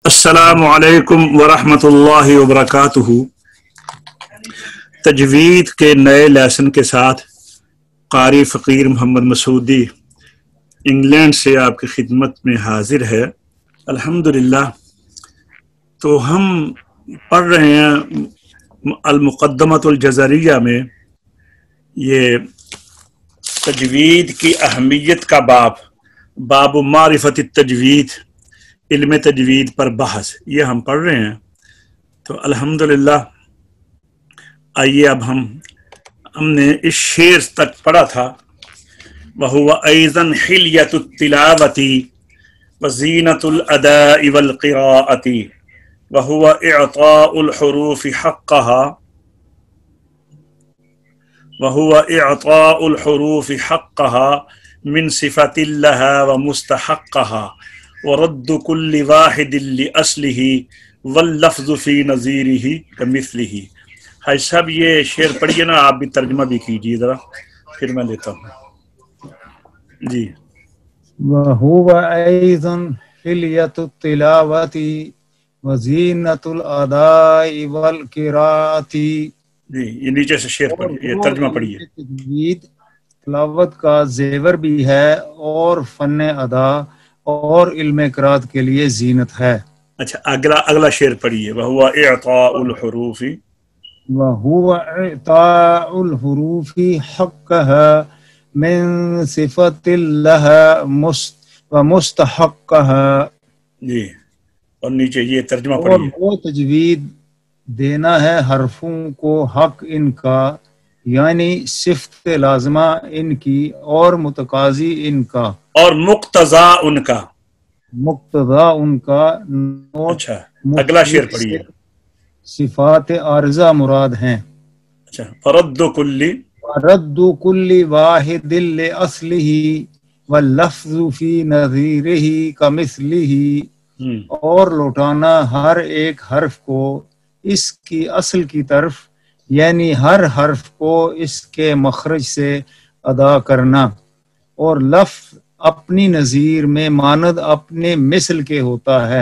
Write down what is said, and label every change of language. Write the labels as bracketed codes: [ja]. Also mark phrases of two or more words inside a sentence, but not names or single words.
[ar] السلام عليكم ورحمة الله وبركاته. [ur] تجوید کے نئے لیسن کے ساتھ قاری فقیر محمد مسعودی انگلینڈ سے آپ کی خدمت میں حاضر ہے. अल्हम्दुलिल्लाह। تو ہم پڑھ رہے ہیں المقدمۃ الجزریۃ میں یہ تجوید کی اہمیت کا باب معرفت تجوید، علم تجوید پر بحث، یہ ہم پڑھ رہے ہیں. تو الحمدللہ، آئیے اب ہم نے اس شعر تک پڑھا تھا, [ar] وهو أيضا حلية التلاوة وزينة الأداء والقراءة وهو إعطاء الحروف حقها وهو إعطاء الحروف حقها من صفة لها ومستحقها ورد كل واحد لأصله واللفظ في نظيره كمثله. [ur] ہائے صاحب، یہ شعر پڑھیے نا، آپ بھی ترجمہ بھی کیجیے ذرا، پھر میں لیتا ہوں جی. [ar] وهو أيضا حلية التلاوة وزينة الأداء والقراءة. [ur] جی، یہ نیچے سے شعر پڑھیے، یہ ترجمہ پڑھیے. تجوید تلاوت کا زیور بھی ہے اور فن ادا اور علم قراءت کے لیے زینت ہے. اچھا، اگلا شعر پڑھیے. [ar] وهو إعطاء الحروف وهو إعطاء الحروف حقها من صفة لها ومستحقها. [ur] جی، اور نیچے یہ ترجمہ और पढ़िए। وہ تجوید دینا ہے حرفوں کو حق ان کا، یعنی صفت لازمہ ان کی اور مقتضی ان کا اور مقتضا ان کا. مقتدا ان کا. اچھا، اگلا شعر پڑھیے. صفات عارضہ مراد ہیں. अच्छा, [ar] فرد كل رد كل واحد لأصله ولفظ في نظيره كمثله. [ur] اور لوٹانا ہر ایک حرف کو اس کی اصل کی طرف، یعنی ہر حرف کو اس کے مخرج سے ادا کرنا، اور لفظ اپنی نظیر میں مانند اپنے مثل کے ہوتا ہے.